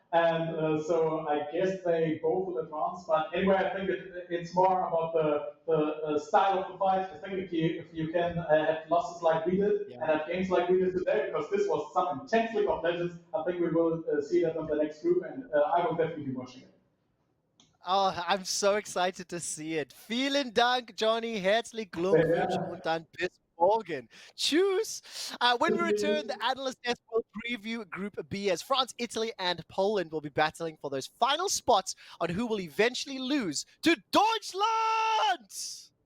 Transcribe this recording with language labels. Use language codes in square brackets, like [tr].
[en] And so I guess they both will advance. But anyway, I think it's more about the style of the fight. I think if you can have losses like we did and have games like we did today, because this was some intense League of Legends, I think we will see that on the next group, and I will definitely be watching it. Oh, I'm so excited to see it. [de] Vielen Dank, Johnny. Herzlich Glückwunsch und dann bis morgen. Tschüss. [en] When we return, the Analyst Desk will preview Group B as France, Italy, and Poland will be battling for those final spots on who will eventually lose to Deutschland!